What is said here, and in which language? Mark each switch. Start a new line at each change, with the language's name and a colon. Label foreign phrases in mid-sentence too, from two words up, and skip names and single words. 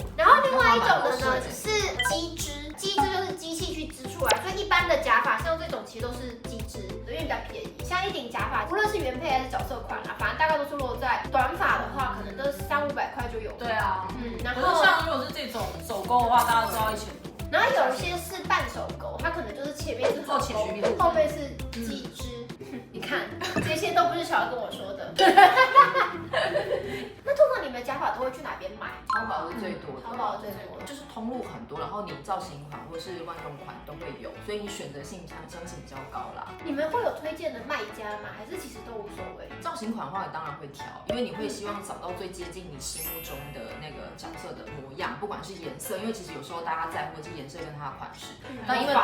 Chinese: 然後另外一種的呢是機織，機織就是機器去織出來，所以一般的假髮像這種其實都是機織，因為比較便宜。像一頂假髮，無論是原配還是角色款啦，反正大概都是落在短髮的話，可能都是300-500塊就有。對啊，然後像如果是這種手勾的話，大家都要1000多。然後有一些是半手勾，它可能就是前面是做前勾，後面是機織。你看，這些都不是小姚跟我說的。那通常你們假髮都會去哪邊買？淘寶是最多的，淘寶最多，就是通路很多，然後你造型款或是萬用款都會有，所以你選擇性相信比較高啦。你們會有推薦的賣家嗎？還是其實都無所謂？造型款的話，你当然會挑，因為你會希望找到最接近你心目中的那個角色的模樣，不管是顏色，因為其實有時候大家在乎的是顏色跟它的款式，但因為